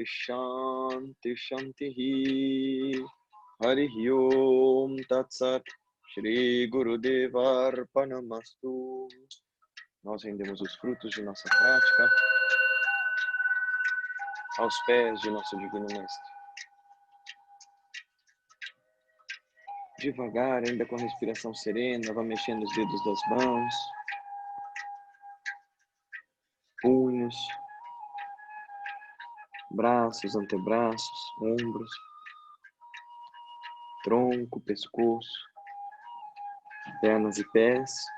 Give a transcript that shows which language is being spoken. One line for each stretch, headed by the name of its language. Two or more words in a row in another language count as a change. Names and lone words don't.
Sanskrit: शान्तिः शान्तिः हरिः ॐ तत् सत् श्री गुरुदेव अर्पणमस्तु.
Portuguese: Nós rendemos os frutos de nossa prática aos pés de nosso Divino Mestre. Devagar, ainda com a respiração serena, vá mexendo os dedos das mãos, punhos, braços, antebraços, ombros, tronco, pescoço, pernas e pés.